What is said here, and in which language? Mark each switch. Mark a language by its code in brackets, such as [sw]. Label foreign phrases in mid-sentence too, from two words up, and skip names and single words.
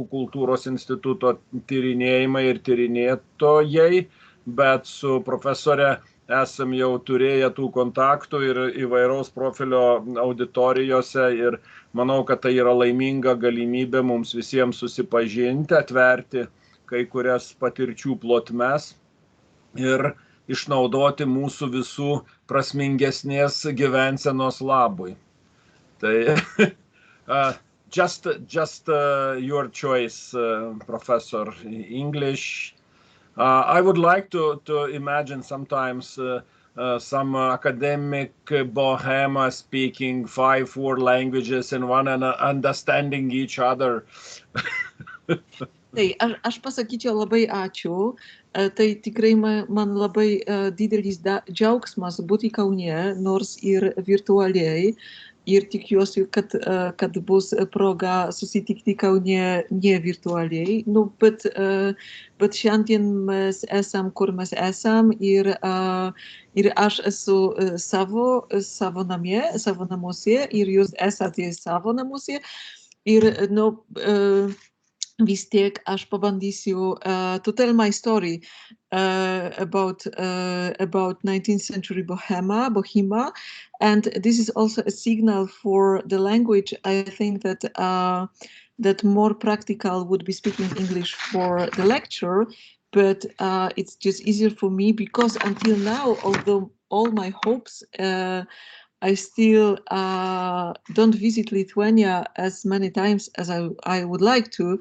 [lt] kultūros instituto tyrinėjimai ir tyrinėtojai, bet su profesore esam jau turėję tų kontaktų ir įvairaus profilio auditorijose ir manau, kad tai yra laiminga galimybė mums visiems susipažinti, atverti kai kurias patirčių plotmes ir išnaudoti mūsų visų prasmingesnės gyvensenos labui. [en] Tai just your choice, Professor. English. I would like to imagine sometimes some academic bohema speaking 5-4 languages in one and understanding each other. [lt] Tai aš pasakyčiau labai ačiū. Tai tikrai man labai didelis džiaugsmas būti Kaune, nors ir virtualiai. Ir tikiuosi, kad bus proga susitikti Kaune ne virtualiai. Bet šiandien mes esam, kur mes esam, ir aš esu savo namuose, ir jūs esate savo namuose. Ir vis tiek aš pabandysiu [en] to tell my story about 19th century bohema, and this is also a signal for the language. I think that that more practical would be speaking English for the lecture, but it's just easier for me because until now, although all my hopes, I still don't visit Lithuania as many times as I would like to.